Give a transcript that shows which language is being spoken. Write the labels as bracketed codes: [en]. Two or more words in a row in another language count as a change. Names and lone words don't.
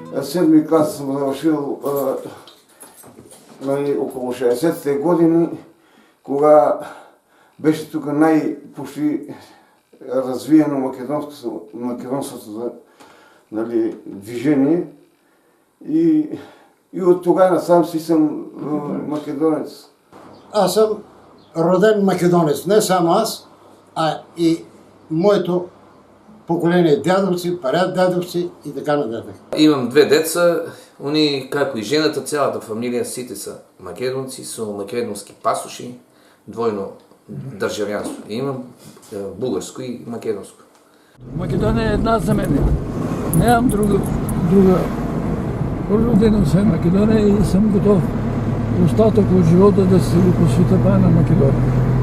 [bg] 7-ми клас съм завършил около 60-те години, кога беше тук почти развиено македонското движение и от тогава насам си съм македонец. Аз съм роден македонец, не само аз, а и моето поколение дядовци, прадядовци и така нататък. Имам две деца, [mk] они, како и жената, цялата фамилия, сите са македонци, со македонски пасоши, двойно државјанство. Имам бугарско и македонско. Македонија е една за мене. Немам друга. [bg] Роден съм Македонија и съм готов остатък от живота да се го посвета на Македонија.